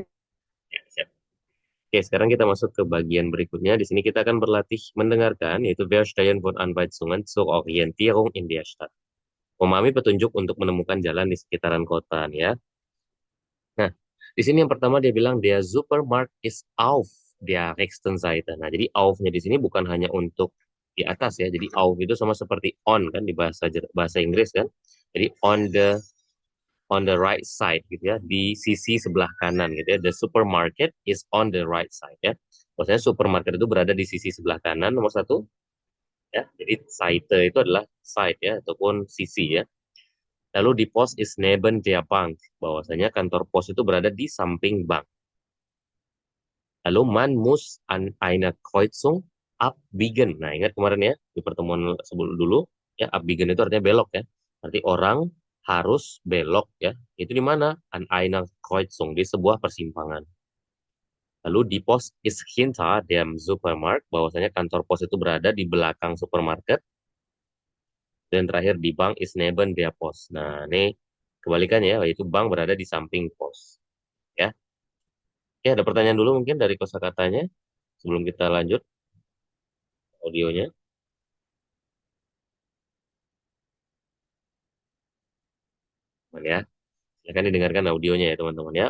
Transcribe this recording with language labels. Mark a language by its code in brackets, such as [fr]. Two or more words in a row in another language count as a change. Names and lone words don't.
[id] Ya, siap. Oke, sekarang kita masuk ke bagian berikutnya. Di sini kita akan berlatih mendengarkan, yaitu [de] Verstehen von Anweisungen zur Orientierung in der Stadt. [id] Memahami petunjuk untuk menemukan jalan di sekitaran kota nih ya. Nah, Di sini yang pertama dia bilang [de] der Supermarkt ist auf der rechten Seite. [id] Nah, jadi auf-nya di sini bukan hanya untuk di atas ya. Jadi auf itu sama seperti on kan di bahasa Inggris kan. Jadi [en] on the right side [id] gitu ya, di sisi sebelah kanan gitu ya. The supermarket is on the right side ya. Maksudnya supermarket itu berada di sisi sebelah kanan nomor satu ya. Jadi Seite itu adalah side ya ataupun sisi ya. Lalu [de] di pos is neben der Bank, [id] bahwasanya kantor pos itu berada di samping bank. [de] Lalu man muss an einer Kreuzung abbiegen. [id] Nah, ingat kemarin ya di pertemuan sebelum dulu ya, abbiegen itu artinya belok ya. Berarti orang harus belok ya. Itu di mana? [de] An einer Kreuzung, [id] di sebuah persimpangan. [de] Lalu di pos is hinter dem Supermarkt, [id] bahwasanya kantor pos itu berada di belakang supermarket. Dan terakhir [de] di bank is neben der pos. [id] Nah, ini kebalikannya ya, yaitu bank berada di samping pos. Ya, ya ada pertanyaan dulu mungkin dari kosakatanya sebelum kita lanjut audionya. Teman ya, silakan didengarkan audionya ya teman-teman ya.